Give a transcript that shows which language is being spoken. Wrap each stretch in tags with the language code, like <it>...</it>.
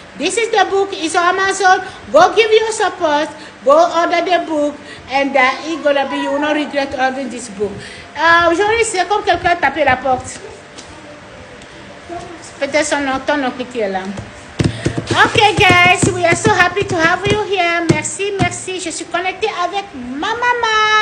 <en>This is the book, it's on Amazon. Go give your support, go order the book, and it's gonna be, you will not regret ordering this book.</en> <fr>Aujourd'hui, c'est comme quelqu'un a tapé la porte. Peut-être ton oncle qui est là.</fr> <en>Okay, guys, we are so happy to have you here.</en> <fr>Merci. Je suis connectée avec ma maman.</fr>